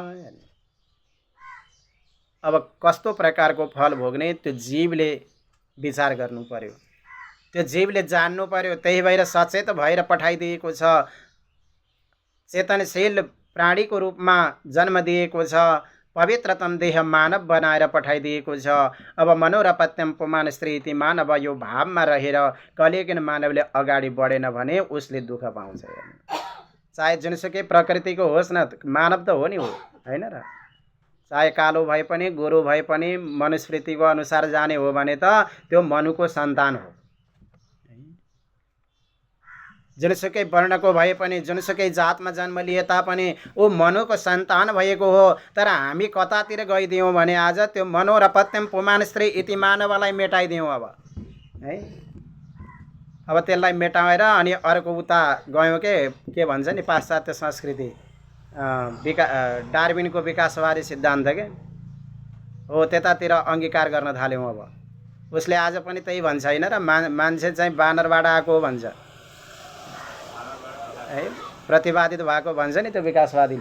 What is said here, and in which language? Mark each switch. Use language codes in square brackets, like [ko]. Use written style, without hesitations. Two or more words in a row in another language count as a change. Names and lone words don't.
[ne] अब कस्तो प्रकारको फल भोग्ने त्यो जीवले विचार गर्नु पर्यो, त्यो जीवले जान्नु पर्यो। त्यही भएर सचेत भएर पठाइदिएको छ, चेतनशील प्राणीको रूपमा जन्म दिएको छ, पवित्रतम देह मानव बनाएर पठाइदिएको छ। अब [sa] मनोरपत्यम पुमान स्त्री इति मानव, [ne] यो भावमा रहेर कलियुगीन मानवले अगाडि बढेन भने उसले दुःख पाउँछ। चाहे जुनसुकै प्रकृतिको होस् न, मानव त हो नि, हो होइन र? चाहे कालो भए पनि, गोरो भए पनि, मनुस्मृतिको अनुसार जाने हो भने त त्यो मनुको सन्तान हो। जुनसुकै वर्णको भए पनि, जुनसुकै जातमा जन्म लिए तापनि ऊ मनुको सन्तान भएको हो। तर हामी कतातिर गइदियौँ भने आज त्यो [sa] मनोरपत्यम पुमान स्त्री इति [ne] मानवलाई मेटाइदियौँ। अब है, अब त्यसलाई मेटाएर अनि अर्को उता गयौँ के भन्छ नि पाश्चात्य संस्कृति, डार्विनको विकासवादी सिद्धान्त के हो, त्यतातिर अङ्गीकार गर्न थाल्यौँ। अब उसले आज पनि त्यही भन्छ होइन र? मान्छे चाहिँ बानरबाट आएको भन्छ है, प्रतिपादित भएको भन्छ नि त्यो विकासवादीले।